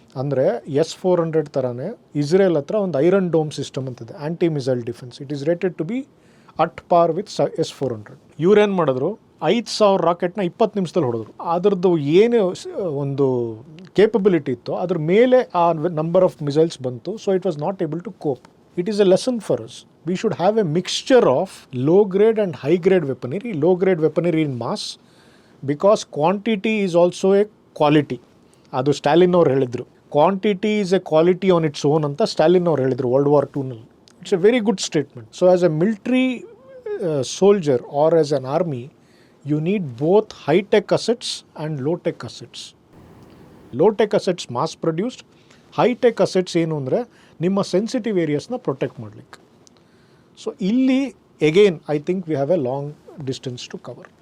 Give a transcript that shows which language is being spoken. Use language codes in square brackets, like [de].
[kn] ಅಂದರೆ S-400 ಥರನೇ Israel ಹತ್ರ ಒಂದು ಐರನ್ ಡೋಮ್ ಸಿಸ್ಟಮ್ ಅಂತಿದೆ, ಆ್ಯಂಟಿ missile defence. [en] It is rated to be at par with S-400. [kn] ಇವ್ರೇನು ಮಾಡಿದ್ರು, 5,000 ರಾಕೆಟ್ನ 20 ನಿಮಿಷದಲ್ಲಿ ಹೊಡೆದ್ರು. ಅದರದ್ದು ಏನು ಒಂದು ಕೇಪಬಿಲಿಟಿ ಇತ್ತು, ಅದ್ರ ಮೇಲೆ ಆ ನಂಬರ್ ಆಫ್ ಮಿಸೈಲ್ಸ್ ಬಂತು. [en] So it was not able to cope. It is a lesson for us. We should have a mixture of low-grade and high-grade weaponry. Low-grade weaponry in mass, because quantity is also a quality. [kn] ಅದು ಸ್ಟಾಲಿನ್ ಅವ್ರು ಹೇಳಿದರು, [en] quantity is a quality on its own [kn] ಅಂತ ಸ್ಟಾಲಿನ್ ಅವ್ರು ಹೇಳಿದರು World War II. [en] It's a very good statement. So as a military soldier or as an army, you need both high-tech assets and low-tech assets. Low-tech assets mass produced, high-tech assets [kn] ಏನು ಅಂದರೆ ನಿಮ್ಮ sensitive ಏರಿಯಾಸ್ನ protect ಮಾಡಲಿಕ್ಕೆ. [en] So ಇಲ್ಲಿ again I think we have a long distance to cover.